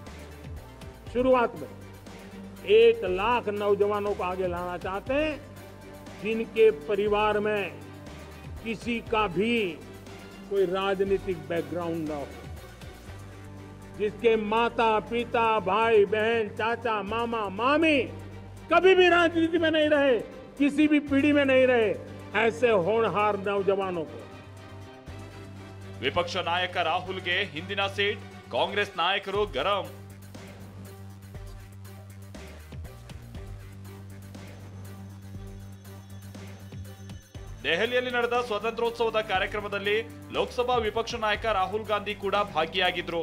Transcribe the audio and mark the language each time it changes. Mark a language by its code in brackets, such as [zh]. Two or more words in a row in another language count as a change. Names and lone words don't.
[hi] शुरुआत में 1 लाख नौजवानों को आगे लाना चाहते हैं, जिनके परिवार में किसी का भी कोई राजनीतिक बैकग्राउंड न हो, जिसके माता पिता भाई बहन चाचा मामा मामी कभी भी राजनीति में नहीं रहे, किसी भी पीढ़ी में नहीं रहे, ऐसे होनहार नौजवानों को. [kn] ವಿಪಕ್ಷ ನಾಯಕ ರಾಹುಲ್ಗೆ ಹಿಂದಿನ ಸೀಟ್, ಕಾಂಗ್ರೆಸ್ ನಾಯಕರು ಗರಂ. ದೆಹಲಿಯಲ್ಲಿ ನಡೆದ ಸ್ವಾತಂತ್ರ್ಯೋತ್ಸವದ ಕಾರ್ಯಕ್ರಮದಲ್ಲಿ ಲೋಕಸಭಾ ವಿಪಕ್ಷ ನಾಯಕ ರಾಹುಲ್ ಗಾಂಧಿ ಕೂಡ ಭಾಗಿಯಾಗಿದ್ರು.